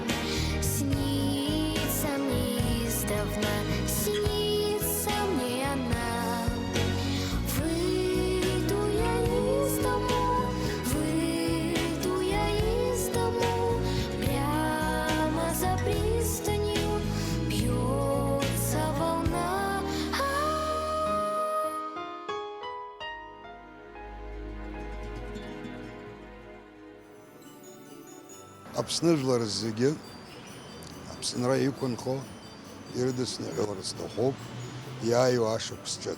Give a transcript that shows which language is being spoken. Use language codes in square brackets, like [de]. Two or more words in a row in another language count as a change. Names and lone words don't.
[ru] Снится мне издавна, снится мне она. Выйду я из дому, выйду я из дому, прямо за пристанью бьется волна. [ab] Аԥсныжәлар зегьы Аԥсынра иқәынхо ирыдысныҳәо рызҭахуп иааиуа ашықәс ҿыц.